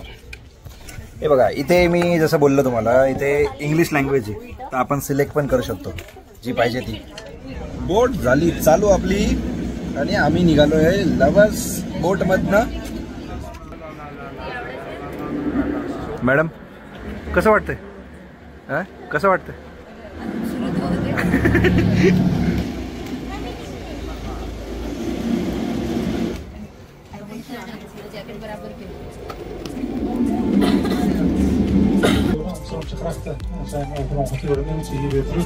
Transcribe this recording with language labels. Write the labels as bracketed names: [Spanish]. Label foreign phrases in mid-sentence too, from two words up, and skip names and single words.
[Marathi] हे बघा इथे मी जसं बोललो तुम्हाला, इथे [English] English language [Marathi] आहे, तर आपण सिलेक्ट पण करू शकतो जी पाहिजे ती. बोट झाली चालू आपली आणि आम्ही निघालो आहे लव्हर्स बोटमधनं. मॅडम कसं वाटतंय? कसं वाटतंय? [Dutch] Amsterdamse grachten zijn overal natuurlijk mensen hier weer terug.